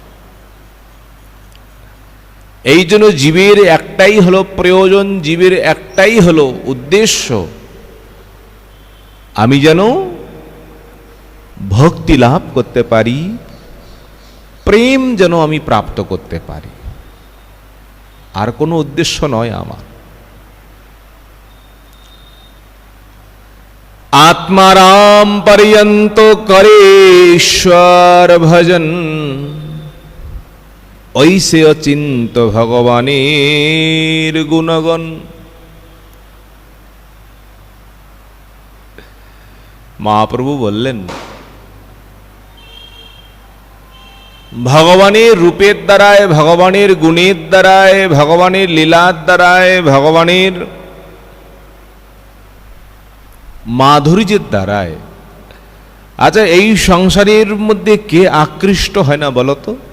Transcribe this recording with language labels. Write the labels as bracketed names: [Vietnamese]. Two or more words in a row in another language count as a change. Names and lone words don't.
[Bangla] এই জন্য জীবের একটাই হলো প্রয়োজন, জীবের একটাই হলো উদ্দেশ্য, আমি যেন ভক্তি লাভ করতে পারি, প্রেম যেন আমি প্রাপ্ত করতে পারি। আর কোনো উদ্দেশ্য নয় আমার। আত্মারাম পর্যন্ত করে ঈশ্বর ভজন, ঐছে অচিন্ত্য ভগবানের গুণগণ। महाप्रभु বললেন, ভগবানের রূপের দ্বারায়, ভগবানের গুণের দ্বারায়, ভগবানের লীলার দ্বারায়, ভগবানের মাধুর্যের দ্বারায়, আচ্ছা এই সংসারের মধ্যে কে আকৃষ্ট হয় না বলতো?